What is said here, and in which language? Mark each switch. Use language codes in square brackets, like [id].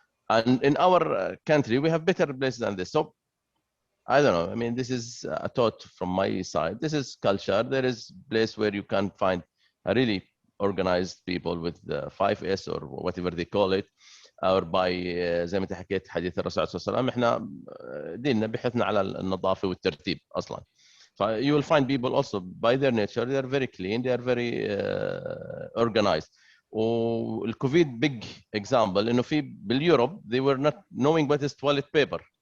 [en] And in our country, we have better places than this. So I don't know. I mean, this is a thought from my side. This is culture. There is a place where you can find a really organized people with the 5S or whatever they call it, or by [ar] زي ما انت حكيت حديث الرسول صلى الله عليه وسلم. احنا ديننا بيحثنا على النظافة والترتيب أصلا. [en] So you will find people also by their nature they are very clean, they are very organized. والكوفيد big example [ar] إنه في باليوروب [en] they were not knowing what is toilet paper.